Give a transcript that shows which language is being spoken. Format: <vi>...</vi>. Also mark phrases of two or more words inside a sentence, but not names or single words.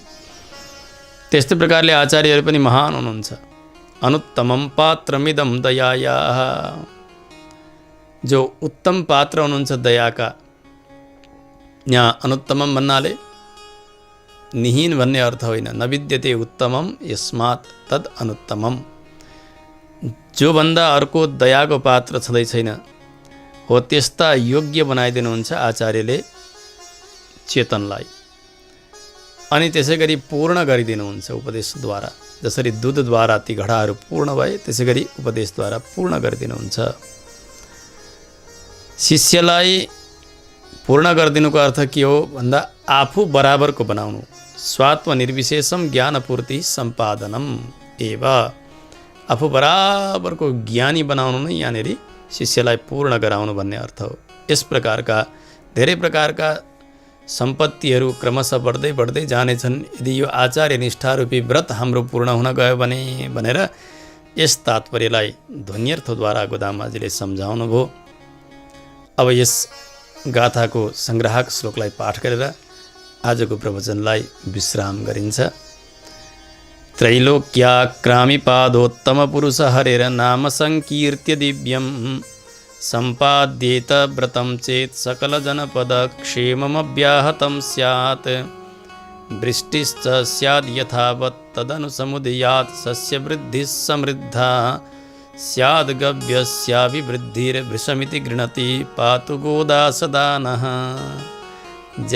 <ne>त्यस्तै प्रकारले आचार्यहरू पनि महान हुनुहुन्छ।</ne> <sa>अनुत्तमं पात्रमिदं दयायाः,</sa> <ne>जो उत्तम पात्र हुनुहुन्छ दयाका। यहाँ अनुत्तमम भन्नाले निहीन भन्ने अर्थ होइन,</ne> <sa>न विद्यते उत्तमम यस्मात् तद अनुत्तमम।</sa> <ne>जो भन्दा अर्को दयाको पात्र छँदै छैन हो, त्यस्ता योग्य बनाइदिनुहुन्छ आचार्यले चेतनलाई। अनि त्यसै गरी पूर्ण गरिदिनुहुन्छ उपदेशद्वारा। जसरी दुधद्वारा ती घडाहरू पूर्ण भए, त्यसै गरी उपदेशद्वारा पूर्ण गरिदिनुहुन्छ। शिष्यलाई पूर्ण गरिदिनुको अर्थ के हो भन्दा आफू बराबरको बनाउनु।</ne> <sa>स्वात्म निर्विशेषम ज्ञानपूर्ति सम्पादनम एव,</sa> <ne>आफू बराबरको ज्ञानी बनाउनु नै यहाँनिर शिष्यलाई पूर्ण गराउनु भन्ने अर्थ हो। यस प्रकारका धेरै प्रकारका सम्पत्तिहरू क्रमशः बढ्दै बढ्दै जानेछन् यदि यो आचार्य निष्ठारूपी व्रत हाम्रो पूर्ण हुन गयो भने भनेर यस तात्पर्यलाई ध्वन्यर्थद्वारा गोदामाजीले सम्झाउनु भयो। अब यस गाथाको सङ्ग्राहक श्लोकलाई पाठ गरेर आजको प्रवचनलाई विश्राम गरिन्छ।</ne> <sa>त्रैलोक्याक्रामि पादोत्तम पुरुष हरेर नाम संकीर्त्य दिव्यं सम्पाद्येत व्रतं चेत् सकल जनपद क्षेममव्याहतं स्यात्। वृष्टिश्च स्याद् यथावत् तदनु समुदयात् सस्यवृद्धिः समृद्धा स्याद् गव्यस्याभिवृद्धिर्वृषमिति गृह्णति पातु गोदा सदा नः।</sa>